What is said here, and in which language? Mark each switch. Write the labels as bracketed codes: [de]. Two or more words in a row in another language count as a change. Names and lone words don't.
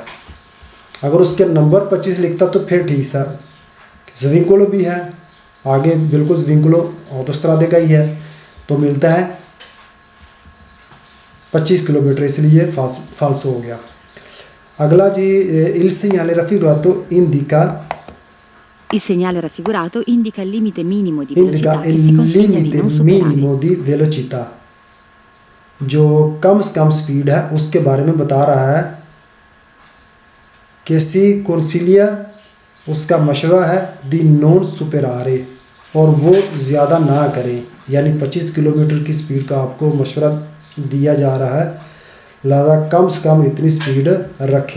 [hi] अगर उसके नंबर 25 लिखता तो फिर ठीक था। स्विंकोलो भी है आगे, बिल्कुल स्विंकोलो ऑटोस्ट्रादे का ही है, तो मिलता है 25 किलोमीटर, इसलिए फाल्सो हो गया। अगला जी, [it] इल segnale raffigurato indica Il segnale raffigurato indica il limite minimo di indica velocità che il si consiglia di limite non superare. minimo di velocità, [hi] जो कम से कम स्पीड है उसके बारे में बता रहा है कि [it] si consiglia [hi] उसका मशवरा है [it] di non superare, [hi] और वो ज़्यादा ना करें, यानी 25 किलोमीटर की स्पीड का आपको मशवरा दिया जा रहा है, लिहाजा कम से कम इतनी स्पीड रखें।